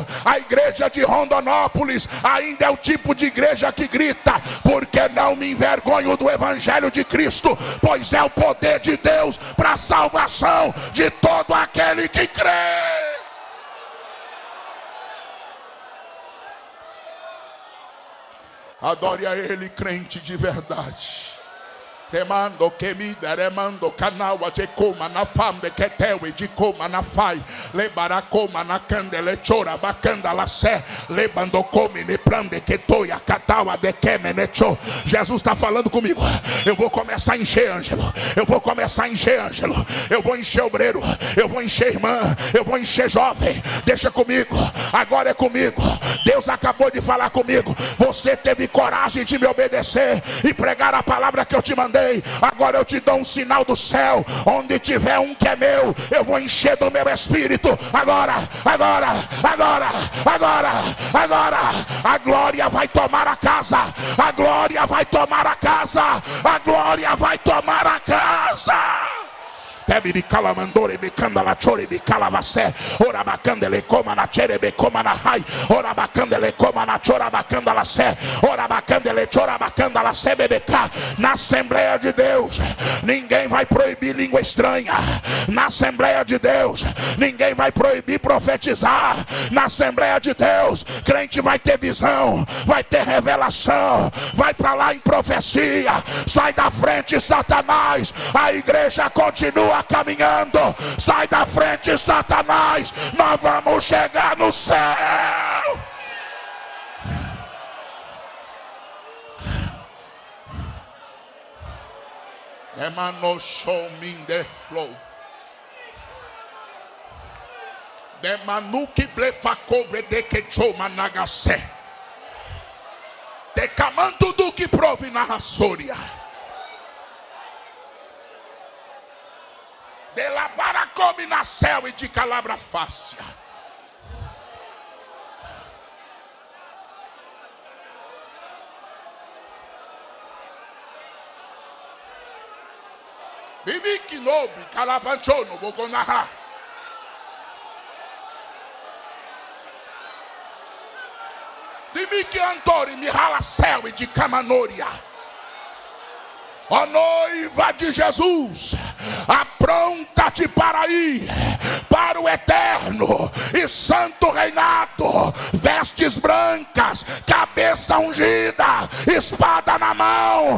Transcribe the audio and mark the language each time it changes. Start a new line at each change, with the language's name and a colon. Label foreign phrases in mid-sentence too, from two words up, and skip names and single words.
Portuguese: A igreja de Rondonópolis ainda é o tipo de igreja que grita: porque não me envergonho do Evangelho de Cristo, pois é o poder de Deus para a salvação de todo aquele que crê. Adore a Ele, crente de verdade. Remando que me deremando canal a de coma na fam de que teu e de coma na fai lebara coma na candele chora bacanda la sé lebando come ne prande que toia catawa de que menecho. Jesus está falando comigo. Eu vou começar a encher Ângelo. Eu vou começar a encher Ângelo. Eu vou encher obreiro. Eu vou encher irmã. Eu vou encher jovem. Deixa comigo. Agora é comigo. Deus acabou de falar comigo. Você teve coragem de me obedecer e pregar a palavra que eu te mandei. Agora eu te dou um sinal do céu. Onde tiver um que é meu, eu vou encher do meu espírito. Agora a glória vai tomar a casa. A glória vai tomar a casa. A glória vai tomar a casa. Tebiri calamandore me candala chore me calavacé. Ora bacandele coma na chere be coma na rai. Ora bacandele coma na chora bacandala sé. Ora bacandele chora bacandala sé bebeca. Na Assembleia de Deus, ninguém vai proibir língua estranha. Na Assembleia de Deus, ninguém vai proibir profetizar. Na Assembleia de Deus, crente vai ter visão, vai ter revelação, vai falar em profecia. Sai da frente, Satanás. A igreja continua continua caminhando. Sai da frente, Satanás. Nós vamos chegar no céu. Emanou show me the flow. Demanuki blefacobre de quechou managacé. Decamando do que prove na raçória. De la baracome na céu e de calabra fácia. Bibi que nobre, calabanchono, boconarra. Divi que Antori me rala céu e de camanória. Ó noiva de Jesus, apronta-te para ir para o eterno e santo reinado. Vestes brancas, cabeça ungida, espada na mão.